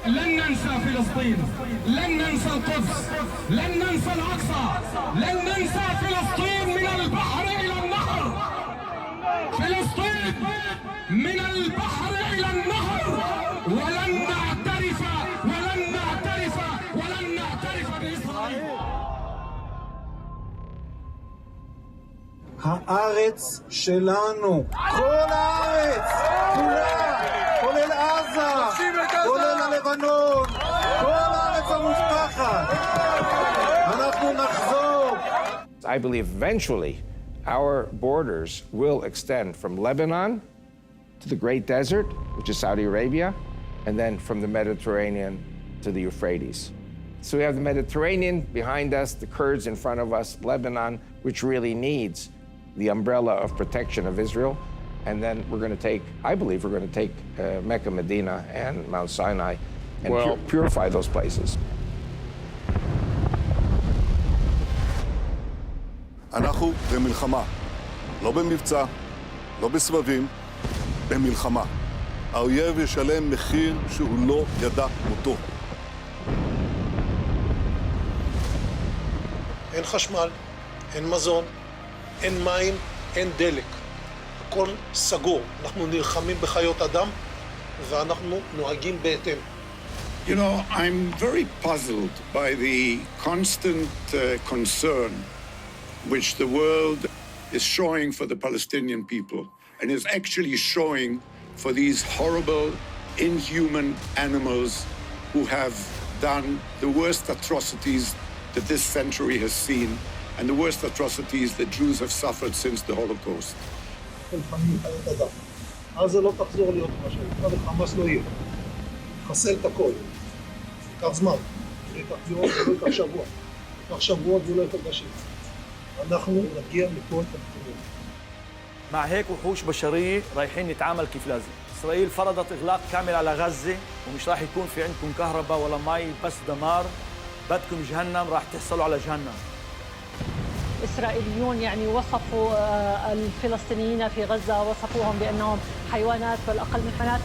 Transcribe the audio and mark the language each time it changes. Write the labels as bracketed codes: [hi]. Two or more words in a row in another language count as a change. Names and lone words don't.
[ar] لن ننسى فلسطين، لن ننسى القدس، لن ننسى الأقصى، لن ننسى فلسطين من البحر إلى النهر، فلسطين من البحر إلى النهر، ولن نعترف بإسرائيل. [he] הארץ שלנו, כל הארץ, כולה, כולל עזה, כולל הלבנון, כל הארץ המובטחת. אנחנו נחזור. [en] I believe eventually our borders will extend from Lebanon to the Great Desert, which is Saudi Arabia, and then from the Mediterranean to the Euphrates. So we have the Mediterranean behind us, the Kurds in front of us, Lebanon, which really needs the umbrella of protection of Israel. And then we're going to take, I believe we're going to take Mecca, Medina, and Mount Sinai and purify those places. [he] אנחנו במלחמה, לא במבצע, לא בסבבים, במלחמה. האויב ישלם מחיר שהוא לא ידע מותו. אין חשמל, אין מזון, אין מים, אין דלק. הכל סגור. אנחנו נלחמים בחיות אדם ואנחנו נוהגים בהתאם. [en] You know, I'm very puzzled by the constant concern which the world is showing for the Palestinian people and is actually showing for these horrible, inhuman animals who have done the worst atrocities that this century has seen and the worst atrocities that Jews have suffered since the Holocaust. [he] עזה לא תחזור להיות מה שהייתה, וחמאס לא יהיה. חסל את הכל. ייקח זמן. זה ייקח יום, זה לא ייקח שבוע. ייקח שבועות ולא ייקח חודשים. אנחנו נגיע לכל תפקידים. [ar] مع هيك وحوش بشرية رايحين نتعامل كيف لازم. إسرائيل فرضت إغلاق كامل على غزة ومش راح يكون في عندكم كهرباء ولا مي بس دمار. بدكم جهنم راح تحصلوا على جهنم. إسرائيليون يعني وصفوا الفلسطينيين في غزة وصفوهم بأنهم حيوانات والأقل من حيوانات.